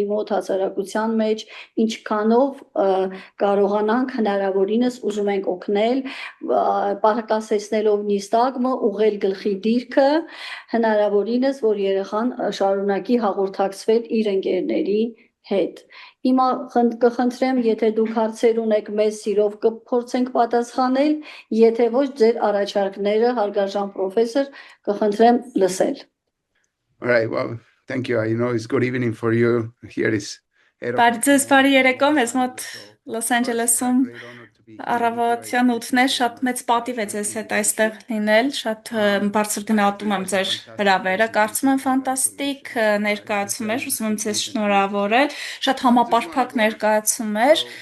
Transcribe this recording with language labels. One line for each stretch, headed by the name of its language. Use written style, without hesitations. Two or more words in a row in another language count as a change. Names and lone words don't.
Armenian: մոտ հասարակության մեջ ինչքանով կարողանանք հնարավորինս ուզում ենք օգնել պարկասեցնելով նիստագմը ուղղել գլխի դիրքը հնարավորինս որ երեխան շարունակի հաղորդակցվել իր ընկերների հետ Հիմա կխնդրեմ եթե դուք հարցեր ունեք մեզ սիրով կփորձենք պատասխանել եթե ոչ ձեր առաջարկները հարգարժան պրոֆեսոր կխնդրեմ լսել
English: All right, well, thank you. I know it's good evening for you. Here is
Armenian: Բարի երեկո մեզ մոտ Լոս Անջելեսում առավոտյան 8-ն է շատ մեծ պատիվ է ձեզ հետ այստեղ լինել շատ բարձր գնահատում եմ ձեր հրավերը կարծում եմ ֆանտաստիկ ներկայացում էր ուզում եմ ձեզ շնորհավորել շատ համապարփակ ներկայացում էր